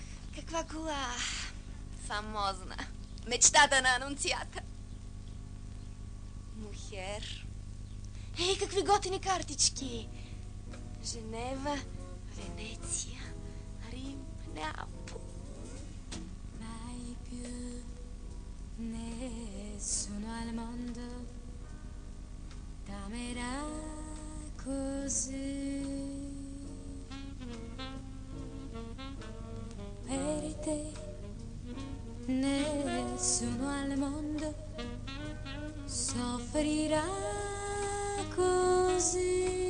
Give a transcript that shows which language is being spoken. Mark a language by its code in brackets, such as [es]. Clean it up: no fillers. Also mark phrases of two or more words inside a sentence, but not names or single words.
[bg] Каква кола? Фамозна. Мечтата на анунцията. Мухер. Ей, какви готини картички! Женева, Венеция, Рим, Неапол. [it] Mai più nessuno al mondo t'amerà così. Per te nessuno al mondo soffrirà così.